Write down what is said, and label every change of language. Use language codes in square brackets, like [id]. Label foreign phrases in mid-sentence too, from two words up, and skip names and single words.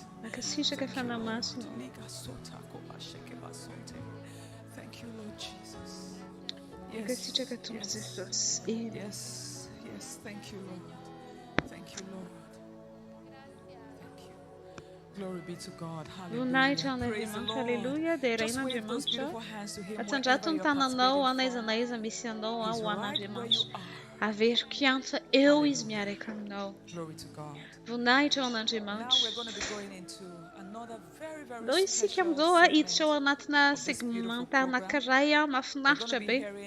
[mg] Mankasitraka fanamasina. [en] Thank you, Lord Jesus. [mg] Mankasitraka Tompo Jesosy. [en] Yes, thank you, Lord. Thank you, Lord. Thank you. Glory be to God. [mg] Voninahitra an'Andriamanitra. Haleluia. Dia renin'Andriamanitra. Atsandrato ny tananao n'aiza n'aiza misy anao ho an'Andriamanitra. Averiko ansa eo izy miaraka aminao. Voninahitra ao an'Andriamanitra. Ndao isika amin'izao hiditra ao anatina segmenta anankiray mahafinaritra be.